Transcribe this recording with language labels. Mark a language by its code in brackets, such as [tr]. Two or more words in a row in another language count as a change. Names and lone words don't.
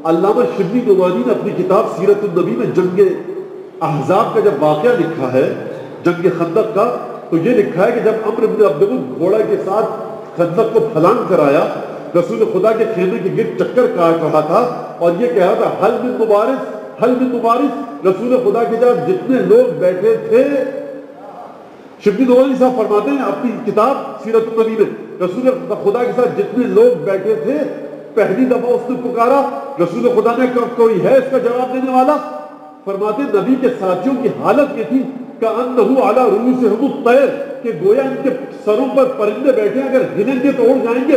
[ur] علامہ شبلی نعمانی نے اپنی کتاب سیرت النبی میں جنگ احزاب کا جب واقعہ لکھا ہے، جنگ خندق کا، تو یہ لکھا ہے کہ جب عمرو بن عبدود گھوڑا کے ساتھ خندق کو پھلانگ کر آیا، رسول خدا کے خیمے کے گرد چکر کاٹ رہا تھا اور یہ کہا تھا [ar] حل من مبارز، حل من مبارز. [ur] رسول خدا کے جب جتنے لوگ بیٹھے تھے، شبلی نعمانی صاحب فرماتے ہیں اپنی کتاب سیرت النبی میں، رسول خدا کے ساتھ جتنے لوگ بیٹھے تھے پہلی دفعہ اس نے پکارا، رسول خدا نے کہا کوئی ہے اس کا جواب دینے والا؟ فرماتے نبی کے ساتھیوں کی حالت یہ تھی [ar] کأنہ علی رؤوسہم الطیر، [ur] کہ گویا ان کے سروں پر پرندے بیٹھے اگر ہلیں گے تو اڑ جائیں گے.